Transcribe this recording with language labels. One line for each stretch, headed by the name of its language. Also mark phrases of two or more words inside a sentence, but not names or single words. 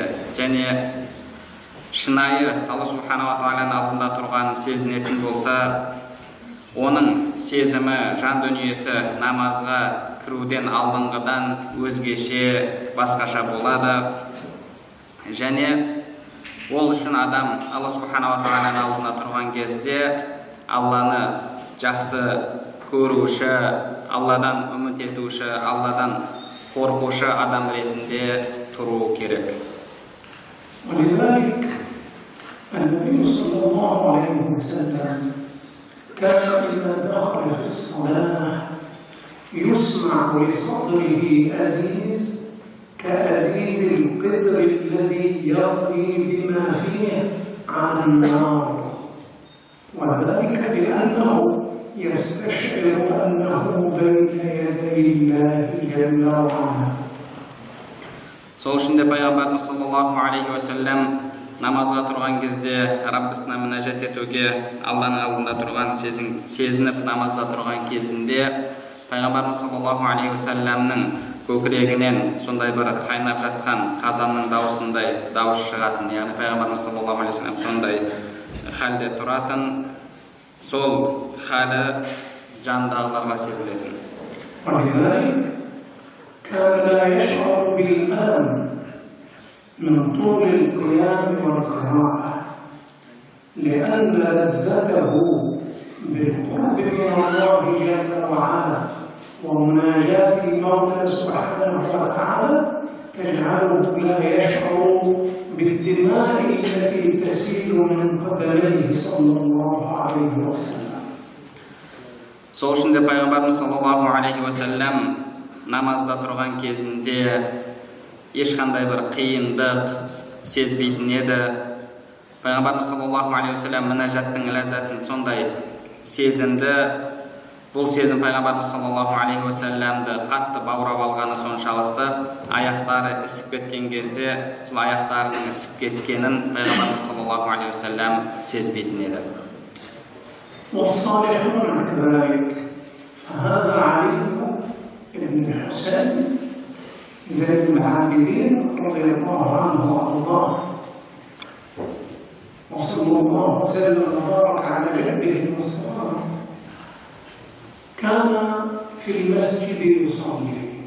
Kazakh: Және шынайы Алла Субханала Тағаланың алдында тұрғанын сезінетін болса, оның сезімі, жан дүниесі намазға кіруден алдыңғыдан өзгеше, басқаша болады. Және ол үшін адам Алла Субханала Тағаланың алдында тұрған кезде Алланы жақсы көруші, Алладан үміт етуші, Алладан korkuşı adam retinde turu gerek.
Arabic: ولذلك النبي صلى الله عليه وسلم كان إذا دخل في الصلاة يسمع لصدره أزيز كأزيز القدر الذي يغلي بما فيه عن النار، وذلك لأنه يستشعر أنه بين يدي الله جل وعلا.
Kazakh: Сол үшін де пайғамбарымыз
Arabic: صلى الله عليه وسلم
Kazakh: намазға тұрған кезде Раббысына мінәжат етуге, Алланың алдында тұрған сезініп намазда тұрған кезінде пайғамбарымыз
Arabic: صلى الله عليه وسلم
Kazakh: көкірегінен сондай бір қайнап жатқан қазанның даусындай дауыс шығатын, яғни пайғамбарымыз
Arabic: صلى الله عليه وسلم
Kazakh: сондай халде тұратын, сол халі жандағыларға сезілетін.
Arabic: كان لا يشعر بالألم من طول القيام والقراءة، لأن لذته بالقرب من الله جل وعلا ومناجاة المولى سبحانه وتعالى تجعله لا يشعر بالدماء التي تسيل من قدميه صلى الله عليه وسلم.
Kazakh: Сол үшін де пайғамбарымыз
Arabic: صلى الله عليه وسلم
Kazakh: намазда тұрған кезінде ешқандай бір қиындық сезбейтін еді. Пайғамбарымыз
Arabic: صلى الله عليه وسلم
Kazakh: мінәжаттың ләззатын сондай сезінді. Бұл сезім пайғамбарымыз
Arabic: صلى الله عليه وسلم
Kazakh: қатты баурап алғаны соншалықты аяқтары ісіп кеткен кезде сол аяқтарының ісіп кеткенін пайғамбарымыз
Arabic: صلى الله عليه وسلم
Kazakh: сезбейтін еді.
Arabic: والصالحون كذلك، فهذا علي بن الحسين زين العابدين رضي الله عنه وارضاه، وصلى الله وسلم وبارك على جده المصطفى، كان في المسجد يصلي